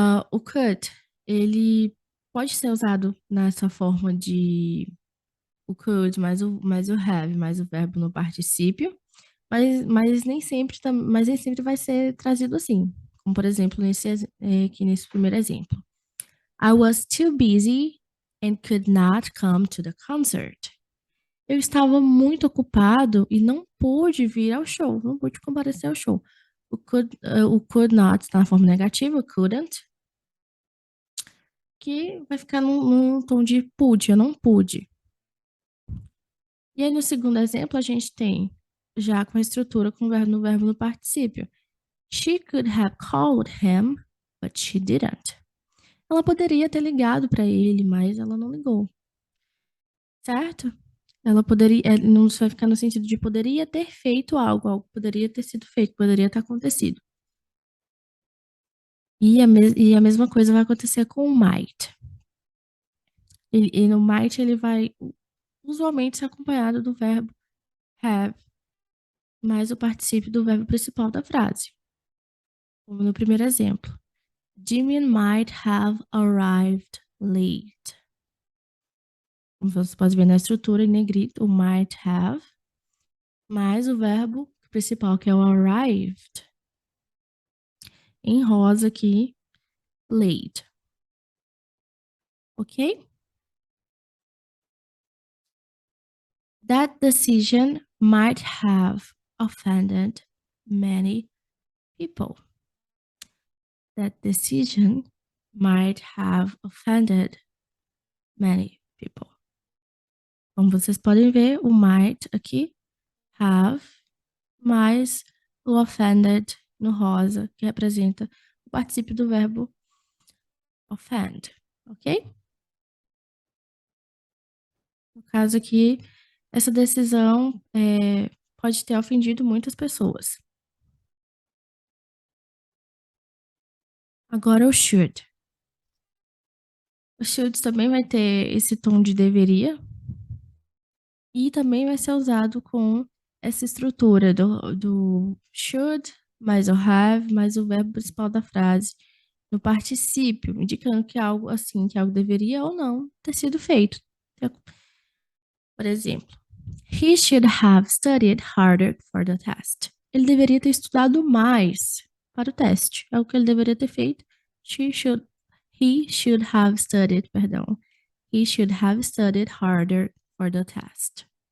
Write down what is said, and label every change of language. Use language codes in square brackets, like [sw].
[pt] O could, ele pode ser usado nessa forma de o could mais o have, mais o verbo no particípio, mas nem sempre, mas nem sempre vai ser trazido assim. Como, por exemplo, aqui nesse primeiro exemplo. [en] I was too busy and could not come to the concert. [pt] Eu estava muito ocupado e não pude vir ao show, não pude comparecer ao show. O could not está na forma negativa, couldn't, que vai ficar num tom de pude, eu não pude. E aí, no segundo exemplo, a gente tem já com a estrutura com o verbo no particípio. [en] She could have called him, but she didn't. [pt] Ela poderia ter ligado para ele, mas ela não ligou. Certo? Ela poderia, não vai ficar no sentido de poderia ter feito algo poderia ter sido feito, poderia ter acontecido. E a mesma coisa vai acontecer com o might. E no might ele vai usualmente ser acompanhado do verbo have, mais o particípio do verbo principal da frase. Como no primeiro exemplo. [en] Jimmy might have arrived late. [pt] Como você pode ver na estrutura em negrito, o might have, mais o verbo principal, que é o arrived. Em rosa aqui, late. Ok? [en] That decision might have offended many people. That decision might have offended many people. [pt] Como vocês podem ver, o might aqui, have, mais o offended no rosa, que representa o particípio do verbo offend, ok? No caso aqui, essa decisão pode ter ofendido muitas pessoas. Agora o should. O should também vai ter esse tom de deveria e também vai ser usado com essa estrutura do should, mais o have, mais o verbo principal da frase, no particípio, indicando que algo assim, que algo deveria ou não ter sido feito. Por exemplo, [en] he should have studied harder for the test. [pt] Ele deveria ter estudado mais para o teste. É o que ele deveria ter feito. [en] He should have studied, [pt] perdão. [en] He should have studied harder for the test.